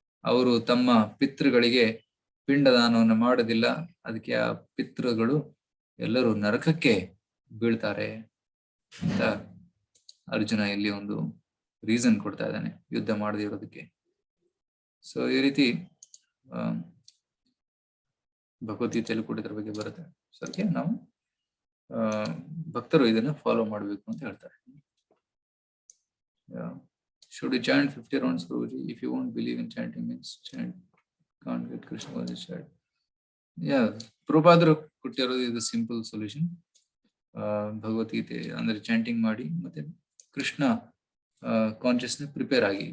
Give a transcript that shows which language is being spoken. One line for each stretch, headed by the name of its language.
Kannada: ಅವರು ತಮ್ಮ ಪಿತೃಗಳಿಗೆ ಪಿಂಡದಾನವನ್ನು ಮಾಡೋದಿಲ್ಲ, ಅದಕ್ಕೆ ಆ ಪಿತೃಗಳು ಎಲ್ಲರೂ ನರಕಕ್ಕೆ ಬೀಳ್ತಾರೆ ಅಂತ ಅರ್ಜುನ ಇಲ್ಲಿ ಒಂದು ರೀಸನ್ ಕೊಡ್ತಾ ಇದ್ದಾನೆ ಯುದ್ಧ ಮಾಡದೇ ಇರೋದಕ್ಕೆ. ಸೊ ಈ ರೀತಿ ಭಗವದ್ಗೀತೆಯಲ್ಲಿ ಕೂಡ ಇದ್ರ ಬಗ್ಗೆ ಬರುತ್ತೆ. ಸೊ ಅದಕ್ಕೆ ನಾವು ಭಕ್ತರು ಇದನ್ನ ಫಾಲೋ ಮಾಡಬೇಕು ಅಂತ ಹೇಳ್ತಾರೆ.
English: Should you chant 50 rounds, Guruji? If you won't believe in chanting, means chant. Can't get Krishna conscious child.
Kannada: Yeah, ಪ್ರಭುಪಾದರು ಕೊಟ್ಟಿರೋದು ಇದು ಸಿಂಪಲ್ ಸೊಲ್ಯೂಷನ್. ಭಗವದ್ಗೀತೆ ಅಂದ್ರೆ ಚಾಂಟಿಂಗ್ ಮಾಡಿ ಮತ್ತೆ ಕೃಷ್ಣ ಕಾನ್ಶಿಯಸ್ನೆಸ್ ಪ್ರಿಪೇರ್ ಆಗಿ.